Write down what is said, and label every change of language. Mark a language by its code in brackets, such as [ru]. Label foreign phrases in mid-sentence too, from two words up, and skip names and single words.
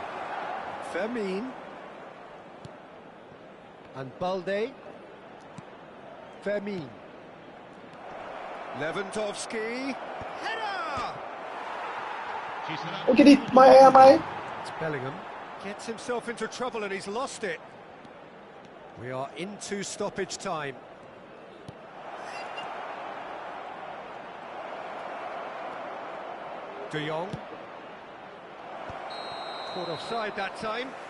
[en] Fermin. And Balde. Vermin. Lewandowski. Header! [it] Ci sarà [vi] Ôi cái địt mẹ mày. [en] It's Bellingham. Gets himself into trouble and he's lost it. We are into stoppage time. De Jong. Caught offside that time.